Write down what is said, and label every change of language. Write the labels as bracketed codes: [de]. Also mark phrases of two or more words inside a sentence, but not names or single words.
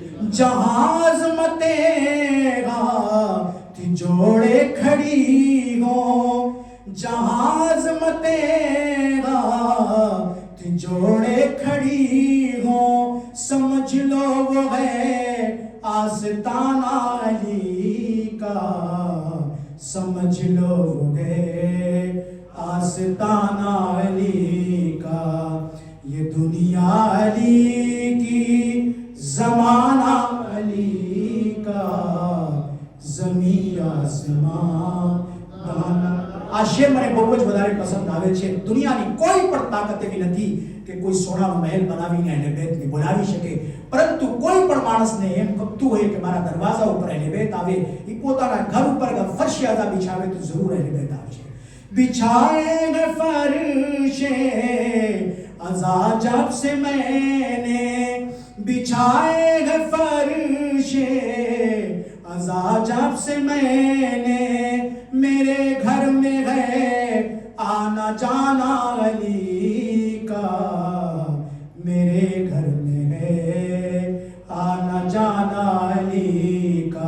[ur] جہاں عظمت تیرا تھی جوڑے کھڑی ہوں، جہاں عظمت تیرا تھی جوڑے کھڑی ہوں، سمجھ لو وہ ہے آستانہ علی کا، سمجھ لو وہ ہے آستانہ علی کا. یہ دنیا علی کی، زمانہ علی کا، زمین آسمان دانا. [gu] આ શેર મને બહુ જ વધારે પસંદ આવે છે. દુનિયાની કોઈ પણ તાકાત એવી નથી કે કોઈ સોનાનો મહેલ બનાવીને અહેલે બેતને બોલાવી શકે, પરંતુ કોઈ પણ માણસને એમ ગમતું હોય કે મારા દરવાજા ઉપર અહેલે બેત આવે, એ પોતાના ઘર ઉપર [ur] فرش عزا [gu] બિછાવે તો જરૂર અહેલે બેત આવશે. [ur] بچھائے فرش عزا جب سے میں نے، بچھائے فرش عزا جب سے میں نے. میرے گھر میں ہے آنا جانا علی کا، میرے گھر میں ہے آنا جانا علی کا.